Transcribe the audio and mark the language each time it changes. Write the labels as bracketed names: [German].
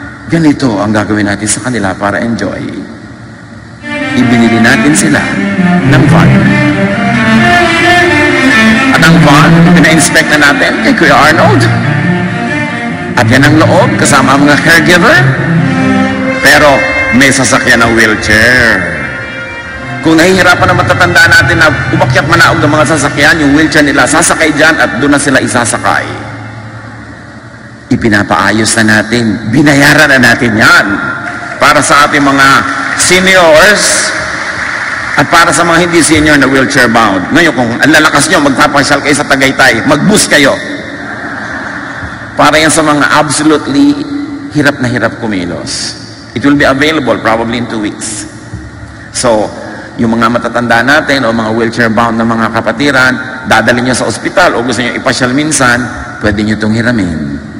[Filipino] Ganito ang gagawin natin sa kanila para enjoy. Ibinili natin sila ng van. At ang van, pina-inspect na natin kay Kuya Arnold. At yan ang loob, kasama ang mga caregiver. Pero may sasakyan ng wheelchair. Kung nahihirapan na matatanda natin na umakyat manaog ng mga sasakyan, yung wheelchair nila, sasakay dyan at doon na sila isasakay. Ipinapaayos na natin, binayaran na natin yan para sa ating mga seniors at para sa mga hindi senior na wheelchair bound. Ngayon, kung ang lalakas nyo, magpapasyal kayo sa Tagaytay, mag-bus kayo. Para yan sa mga absolutely hirap na hirap kumilos. [English] It will be available probably in 2 weeks. [Filipino] So, yung mga matatanda natin o mga wheelchair bound na mga kapatiran, dadalhin nyo sa ospital o gusto nyo ipasyal minsan, pwede nyo itong hiramin.